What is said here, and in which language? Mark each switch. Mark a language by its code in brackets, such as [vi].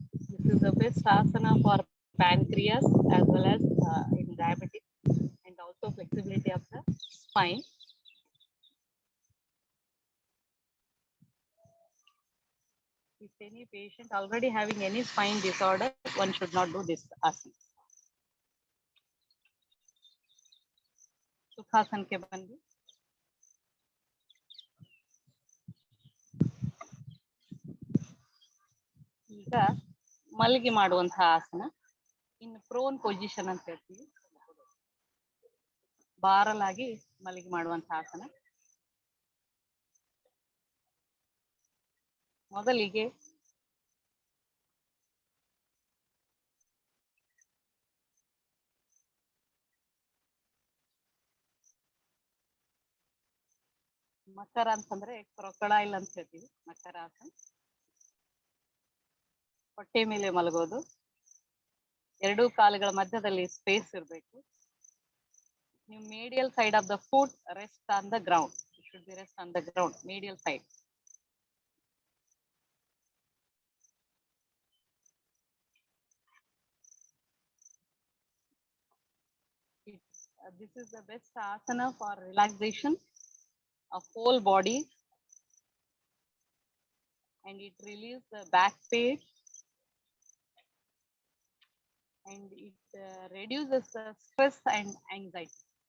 [en] This is the best asana for pancreas as well as in diabetes, and also flexibility of the spine. If any patient already having any spine disorder, one should not do this asana. [kn] ಸುಖಾಸನ ಕ್ಕೆ ಬಂದು ಈಗ ಮಲಗಿ ಮಾಡುವಂತಹ ಆಸನ. ಇನ್ನು prone position ಅಂತ ಹೇಳ್ತೀವಿ, ಬಾರಲಾಗಿ ಮಲಗಿ ಮಾಡುವಂತಹ ಆಸನ. ಮೊದಲಿಗೆ ಮಕರ ಅಂತಂದ್ರೆ ಕ್ರೊಕೊಡೈಲ್ ಅಂತ ಹೇಳ್ತೀವಿ, ಮಕರಾಸನ. ಹೊಟ್ಟೆ ಮೇಲೆ ಮಲಗೋದು, ಎರಡೂ ಕಾಲುಗಳ ಮಧ್ಯದಲ್ಲಿ ಸ್ಪೇಸ್ ಇರಬೇಕು. ನೀವು [en] medial side of the foot rest on the ground. It should be rest on the ground, medial side. This is the best asana for relaxation of whole body, and it relieves the back pain, and it reduces the stress and anxiety.